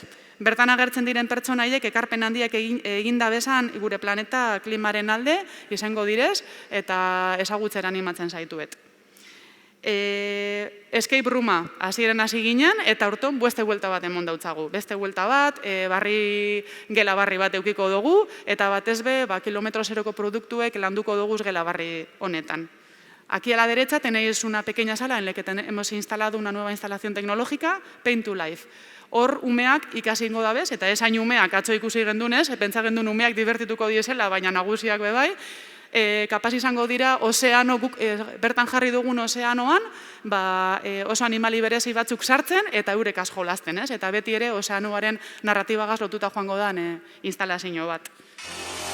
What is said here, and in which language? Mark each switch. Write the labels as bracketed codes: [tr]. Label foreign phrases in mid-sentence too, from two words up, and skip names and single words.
[eu] Bertan agertzen diren pertsonaiek ekarpen handiak eginda bezan gure planeta klimaren alde, izango direz, eta ezagutzera animatzen zaituet. Escape rooma hasieran hasi ginen, eta horton beste buelta bat emon dautzagu. Beste buelta bat, gela barri bat eukiko dugu, eta batez be, kilometro zeroko produktuek landuko duguz gela barri honetan. [es] Aquí a la derecha tenéis una pequeña sala en la que hemos instalado una nueva instalación tecnológica, Paint to Life. [eu] Hor umeak ikasi ingo dabez, eta esain umeak atzo ikusi gendunez, pentsa gendun umeak divertituko diesela, baina nagusiak bebai, kapaz izango dira ozeano, bertan jarri dugun ozeanoan, oso animali berezi batzuk sartzen eta eurekaz jolasten, eta beti ere ozeanoaren narratibagaz lotuta joango dan instalazio bat.